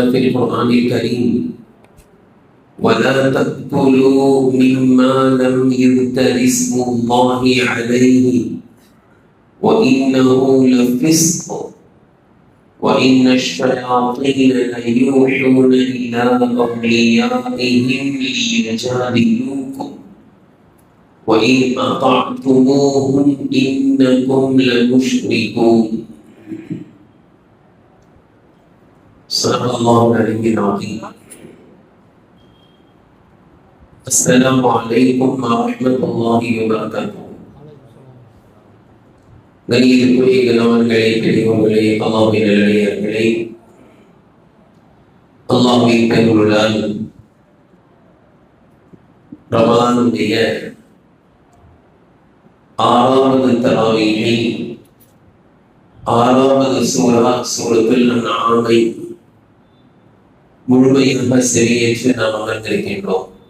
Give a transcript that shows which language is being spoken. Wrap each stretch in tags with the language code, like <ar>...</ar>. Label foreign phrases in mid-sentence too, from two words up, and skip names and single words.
<ar>في القرآن الكريم: ولا تأكلوا مما لم يذكر اسم الله عليه وإنه لفسق وإن الشياطين ليوحون إلى أوليائهم ليجادلوكم وإن أطعتموهم إنكم لمشركون. صدق الله العلي العظيم. السلام عليكم ورحمة الله وبركاته.</ar> <ta>கணியத்துக்குரிய கணவன்களே, பெரியவர்களே, அல்லாஹ்வின் நல்லடியார்களே, அல்லாஹ்வின் பெருமருளால் ரமலானுடைய 6வது தராவீஹை 6வது சூரத்துல் அன்ஆமை முழுமையாக செவியேற்று நாம் அமர்ந்திருக்கின்றோம்.</ta>